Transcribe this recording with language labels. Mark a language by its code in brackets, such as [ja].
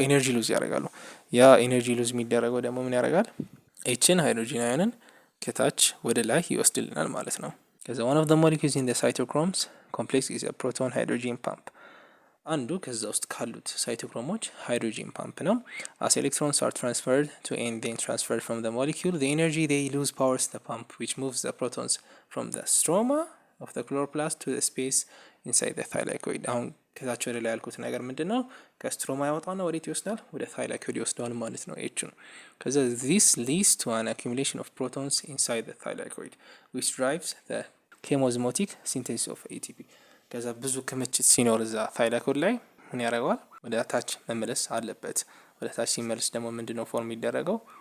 [am] ኤነርጂ ሉዝ ያደርጋሉ። ያ ኤነርጂ ሉዝ የሚደረገው ደግሞ ምን ያደርጋል? ኤችን ሃይድሮጂን አዮንን ከታች ወደ ላይ ይወስድልናል ማለት ነው። ከዛ [en] one of the molecules in the cytochromes complex is a proton hydrogen pump። [am] አንዱ ከዛ ውስጥ ካሉት ሳይቶክሮሞች ሃይድሮጂን ፓምፕ ነው። [en] as electrons are transferred to and then transferred from the molecule, the energy they lose powers the pump which moves the protons from the stroma of the chloroplast to the space inside the thylakoid። [am] አሁን ከታች ወደ ላይ ያልኩት ነገር ምንድነው? ከስትሮማ ያወጣና ወዴት ይወስዳል? ወደ thylakoid ይወስዳል ማለት ነው ኤች ነው። ከዛ [en] this leads to an accumulation of protons inside the thylakoid which drives the [am] ኬሞዝሞቲክ ሲንቴሲስ ኦፍ ኤቲፒ። ከዛ ብዙ ክምችት ሲኖር እዛ ታይላኮይድ ላይ ምን ያደርገዋል? ወደ ታች መመለስ አለበት። ወደ ታች ሲመለስ ደግሞ ምንድነው ፎርም የሚደረገው?